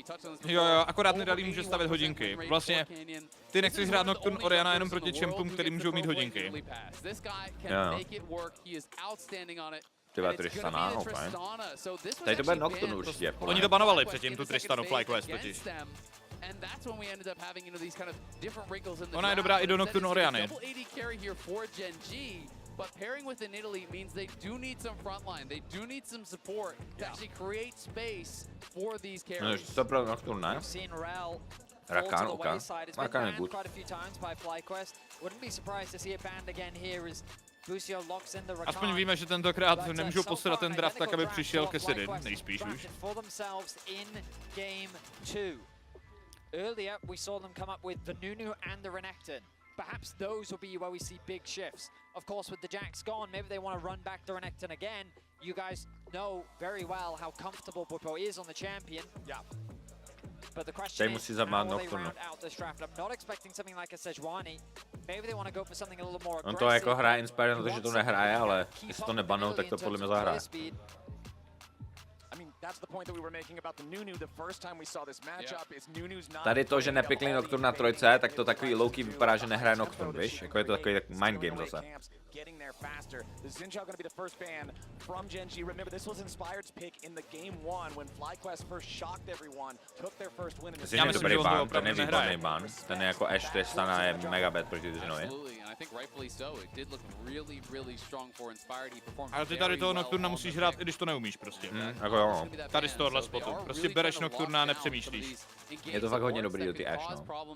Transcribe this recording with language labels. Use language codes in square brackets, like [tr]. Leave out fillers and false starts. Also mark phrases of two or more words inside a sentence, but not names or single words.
[cs] Jo, akorát Nidalee může stavit hodinky. Vlastně ty nechceš hrát Nocturne Oriana jenom proti čempům, který můžou mít hodinky. Jo. Tyhle Tristana, fajn. Tady to bude Nocturne určitě. Oni to banovali předtím, tu Tristanu FlyQuest totiž. Ona je dobrá i do Nocturne Oriany. [en] But pairing with an Italy means they do need some frontline. They do need some support to actually create space for these carries. [cs] To pro Nocturne, ne? Rakan, OK. Rakan je good. Aspoň víme, že tentokrát nemůžou poslat ten draft tak, aby přišel ke Sidin, nejspíš už. [en] Earlier, we saw them come up with the Nunu and the Renekton. Perhaps those will be where we see big shifts. Of course, with the Jax gone, maybe they want to run back the Renekton again. You guys know very well how comfortable Bwipo is on the champion. Yeah. But the question is, how will they round out this draft? I'm not expecting something like a Sejuani. Maybe they want to go for something a little more aggressive. [cs] On to jako hraje Inspire na to, že to nehraje, ale jestli to nebanou, tak to podle mě zahraje. Tady to, že nepikli Nocturne na trojce, tak to takový low-key vypadá, že nehraje Nocturne, víš? Jako je to takový [en] mind game [cs] zase. [en] Getting there faster. The Zinjao going to be the first ban from Gen.G. Remember, this was Inspired's pick in the game one when FlyQuest first shocked everyone, took their first win in the [cs] Zin je dobrý ban, ten je výborný ban. Ten je jako Ashe Tristana je mega bad proti Zinovi. Ale ty tady toho Nocturna musíš hrát, i když to neumíš prostě. Jako jo, no. Tady z tohohle spotu. Prostě bereš Nocturna a nepřemýšlíš. Je to fakt hodně dobrý do ty Ashe, no.